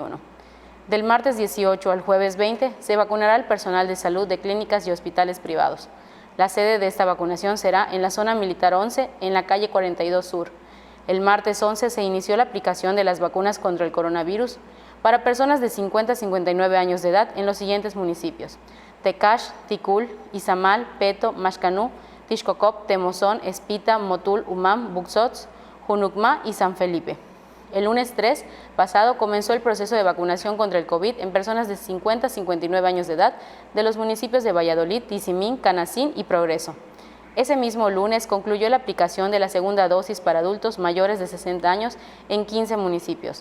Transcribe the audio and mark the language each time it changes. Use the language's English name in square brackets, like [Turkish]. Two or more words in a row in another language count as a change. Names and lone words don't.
[Spanish] Del martes 18 al jueves 20, se vacunará al personal de salud de clínicas y hospitales privados. La sede de esta vacunación será en la zona militar 11, en la calle 42 Sur. El martes 11 se inició la aplicación de las vacunas contra el coronavirus para personas de 50 a 59 años de edad en los siguientes municipios: Tecash, Ticul, Izamal, Peto, Maxcanú, Tixcocop, Temozón, Espita, Motul, Umam, Buxots, Junucma y San Felipe. El lunes 3 pasado comenzó el proceso de vacunación contra el COVID en personas de 50 a 59 años de edad de los municipios de Valladolid, Tizimín, Canacín y Progreso. Ese mismo lunes concluyó la aplicación de la segunda dosis para adultos mayores de 60 años en 15 municipios.